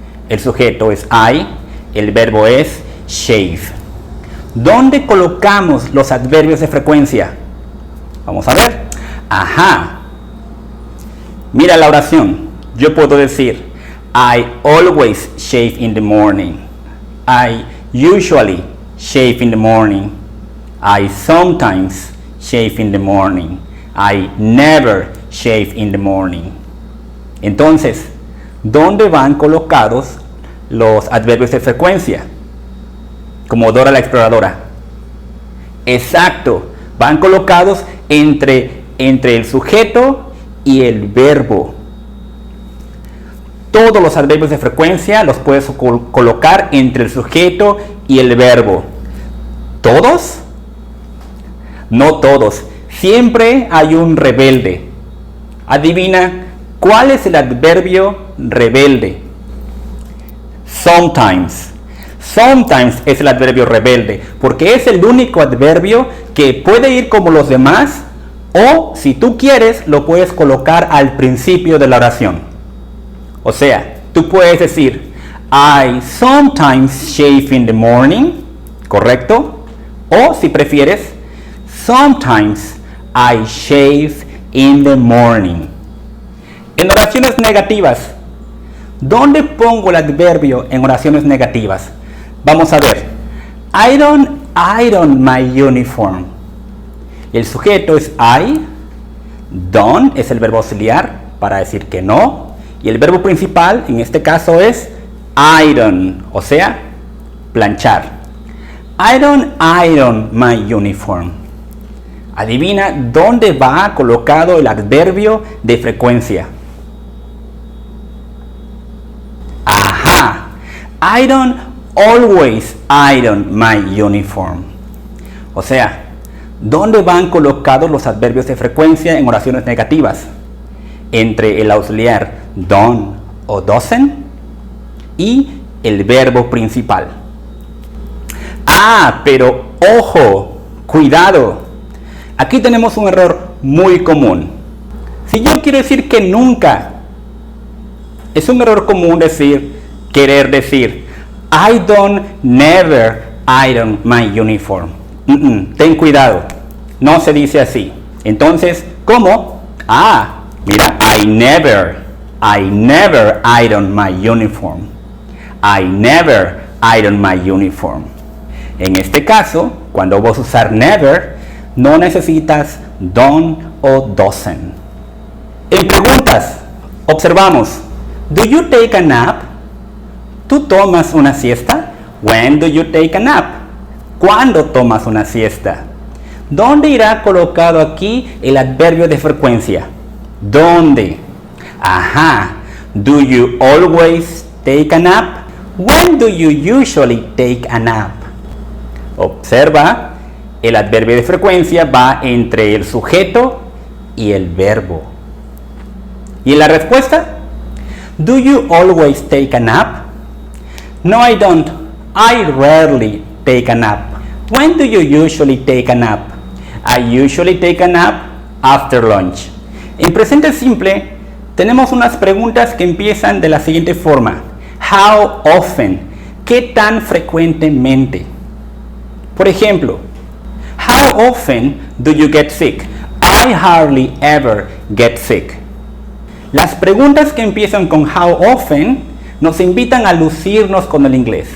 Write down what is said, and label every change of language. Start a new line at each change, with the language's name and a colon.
Spanish: El sujeto es I, el verbo es shave. ¿Dónde colocamos los adverbios de frecuencia? Vamos a ver. Ajá. Mira la oración. Yo puedo decir
English: I always shave in the morning. I usually shave in the morning. I sometimes shave in the morning. I never shave in the morning.
Spanish: Entonces, ¿dónde van colocados los adverbios de frecuencia? Como Dora la Exploradora. Exacto, van colocados entre el sujeto y el verbo. Todos los adverbios de frecuencia los puedes colocar entre el sujeto y el verbo. ¿Todos? No todos. Siempre hay un rebelde. Adivina, ¿cuál es el adverbio rebelde? Sometimes. Sometimes es el adverbio rebelde, porque es el único adverbio que puede ir como los demás, o si tú quieres, lo puedes colocar al principio de la oración. O sea, tú puedes decir,
English: I sometimes shave in the morning,
Spanish: ¿correcto? O si prefieres,
English: sometimes I shave in the morning.
Spanish: En oraciones negativas, ¿dónde pongo el adverbio en oraciones negativas? Vamos a ver.
English: I don't iron my uniform.
Spanish: El sujeto es I. Don't es el verbo auxiliar para decir que no. Y el verbo principal en este caso es iron, o sea, planchar.
English: I don't iron my uniform.
Spanish: Adivina dónde va colocado el adverbio de frecuencia. Ajá.
English: I don't always iron my uniform.
Spanish: O sea, ¿dónde van colocados los adverbios de frecuencia en oraciones negativas? Entre el auxiliar don't o doesn't y el verbo principal. Ah, pero ojo, cuidado. Aquí tenemos un error muy común. Si yo quiero decir que nunca, es un error común querer decir
English: I don't never iron my uniform.
Spanish: Ten cuidado, no se dice así. Entonces, ¿cómo? Ah, mira,
English: I never iron my uniform. I never iron my uniform.
Spanish: En este caso, cuando vas a usar never, no necesitas don't o doesn't. En preguntas, observamos.
English: Do you take a nap?
Spanish: ¿Tú tomas una siesta?
English: When do you take a nap?
Spanish: ¿Cuándo tomas una siesta? ¿Dónde irá colocado aquí el adverbio de frecuencia? ¿Dónde? Ajá.
English: Do you always take a nap? When do you usually take a nap?
Spanish: Observa, el adverbio de frecuencia va entre el sujeto y el verbo. ¿Y la respuesta?
English: Do you always take a nap? No, I don't. I rarely take a nap. When do you usually take a nap? I usually take a nap after lunch.
Spanish: En presente simple, tenemos unas preguntas que empiezan de la siguiente forma.
English: How often?
Spanish: ¿Qué tan frecuentemente? Por ejemplo,
English: how often do you get sick? I hardly ever get sick.
Spanish: Las preguntas que empiezan con how often nos invitan a lucirnos con el inglés.